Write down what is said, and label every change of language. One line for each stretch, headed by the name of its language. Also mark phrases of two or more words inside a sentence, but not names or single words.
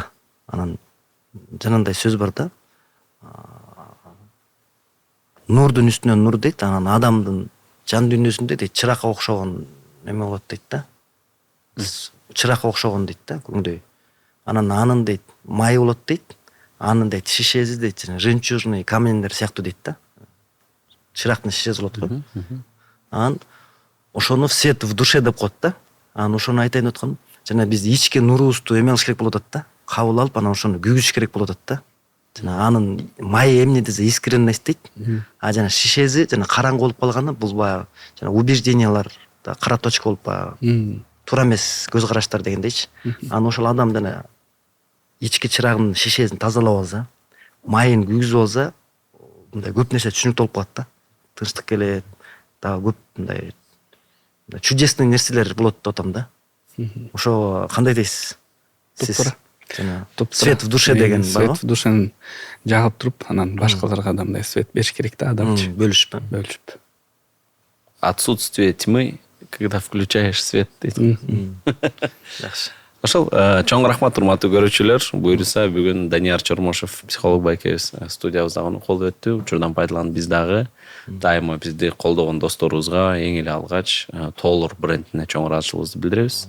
Kyrgyz: Анан жанандай сөз бар да. Нурдун үстүнөн нур дейт, анан адамдын жан дүйнөсүндө дейт чыракка окшогон неме болот дейт да. Чыракка окшогон дейт да, күңдөй. Анын дейт май болот дейт. Анын дейт шишеси дейт, жемчужный каменьдер сыяктуу дейт да. Чырактын шишеси болот го. Анан ошону
Russian: свет в душе
Kyrgyz: деп коет да. Анан ошону айтайын деп аткам. Жана биз ички нурубузду эме кылыш керек болот атат да. Кабыл алып, анан ошону күйгүзүш керек болот атат да. Жана анын майы эмне десе искренность дейт. Жана шишеси жана караңгы болуп калганда бул баягы жана убеждениялар да кара точка болуп баягы туура эмес көз караштар дегендейчи. Анан ошол адам жана ички чырагынын шишесин тазалап алса, майын күйгүзүп алса, мындай көп нерсе түшүнүктүү болуп калат да. Тынчтык келет, дагы көп мындай чудесный нерселер болот деп атам да. Ошо кандай дейсиз? Сиз жана
Russian: свет в душе
Kyrgyz: деген бар го.
Russian: Свет в душен
Kyrgyz: жагып туруп, анан башкаларга да мындай свет бериш керек да адамчы. Бөлүшүп.
Russian: Отсутствие тьмы, когда включаешь свет дейт.
Kyrgyz: Жакшы. Ошол чоң рахмат урматтуу көрүүчүлөр. Буюрса бүгүн Данияр Чормошев психолог байкебиз студиябызда колдоп өттү. Учурдан пайдаланып биз дагы дайыма бизди колдогон досторубузга эң эле алгач Толор брендине чоң ыраазычылыгыбызды билдиребиз.